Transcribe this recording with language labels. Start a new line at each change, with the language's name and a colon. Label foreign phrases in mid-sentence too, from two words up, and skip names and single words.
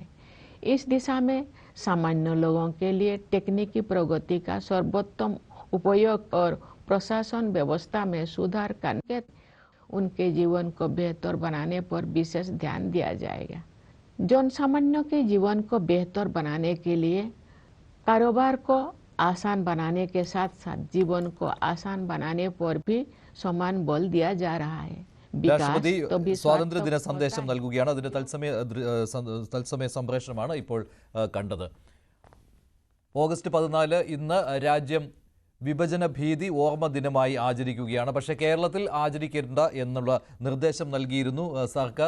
Hindi: इस दिशा में सामान्य लोगों के लिए तकनीकी प्रगति का सर्वोत्तम उपयोग और प्रशासन व्यवस्था में सुधार करके उनके जीवन को बेहतर बनाने पर विशेष ध्यान दिया जाएगा। जनसामान्य के जीवन को बेहतर बनाने के लिए कारोबार को आसान बनाने के साथ साथ जीवन को आसान बनाने पर भी समान बल दिया जा रहा है।
Malayalam: രാഷ്ട്രപതി സ്വാതന്ത്ര്യദിന സന്ദേശം നൽകുകയാണ്. അതിന്റെ തത്സമയ സംപ്രേഷണമാണ് ഇപ്പോൾ കണ്ടത്. ഓഗസ്റ്റ് 14 ഇന്ന് രാജ്യം വിഭജന ഭീതി ഓർമ്മ ദിനമായി ആചരിക്കുകയാണ്. പക്ഷേ കേരളത്തിൽ ആചരിക്കേണ്ട എന്നുള്ള നിർദ്ദേശം നൽകിയിരുന്നു സർക്കാർ.